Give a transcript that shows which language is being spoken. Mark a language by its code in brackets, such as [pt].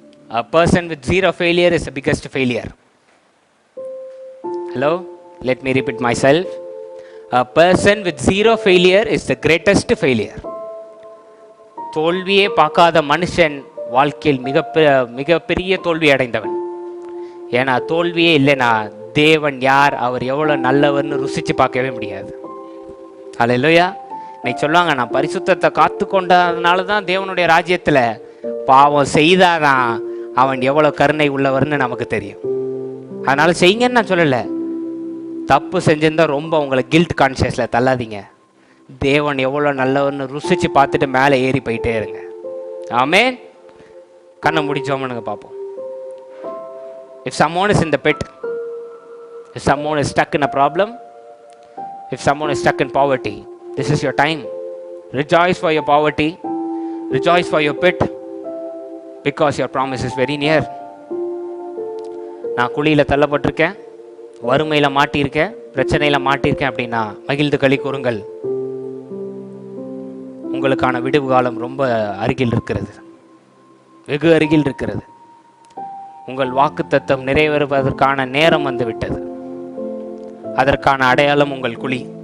[en] A person with zero failure is the biggest failure. Hello? Let me repeat myself. A person with zero failure is the greatest failure. [ta] தோல்வியே பார்க்காத மனுஷன் வாழ்க்கையில் மிகப்பெரிய தோல்வி அடைந்தவன். ஏன்னா தோல்வியே இல்லைனா தேவன் யார், அவர் எவ்வளோ நல்லவர்னு ருசிச்சு பார்க்கவே முடியாது. அல்லேலூயா. இன்னைக்கு சொல்லுவாங்க, நான் பரிசுத்தத்தை காத்து கொண்டதுனால தான் தேவனுடைய ராஜ்யத்தில், பாவம் செய்தாதான் அவன் எவ்வளோ கருணை உள்ளவர்னு நமக்கு தெரியும். அதனால செய்யுங்கன்னு நான் சொல்லலை. தப்பு செஞ்சிருந்தா ரொம்ப உங்களை கில்ட் கான்ஷியஸில் தள்ளாதீங்க. தேவன் எவ்வளோ நல்லவர்னு ருசிச்சு பார்த்துட்டு மேலே ஏறி போயிட்டே இருங்க. ஆமென். கண்ணை முடிச்சோம்னுங்க பார்ப்போம். [en] If someone is in the pit, if someone is stuck in a problem, if someone is stuck in poverty, this is your time. Rejoice for your poverty, rejoice for your pit, because your promise is very near. [ta] நான் குழியில் தள்ளப்பட்டிருக்கேன், வறுமையில் மாட்டியிருக்கேன், பிரச்சனையில் மாட்டியிருக்கேன் அப்படின்னா மகிழ்ந்து களி கூறுங்கள். உங்களுக்கான விடுவு காலம் ரொம்ப அருகில் இருக்கிறது, வெகு அருகில் இருக்கிறது. உங்கள் வாக்குத்தத்தம் நிறைவேறுவதற்கான நேரம் வந்து விட்டது. அதற்கான அடையாளம் உங்கள் குழி.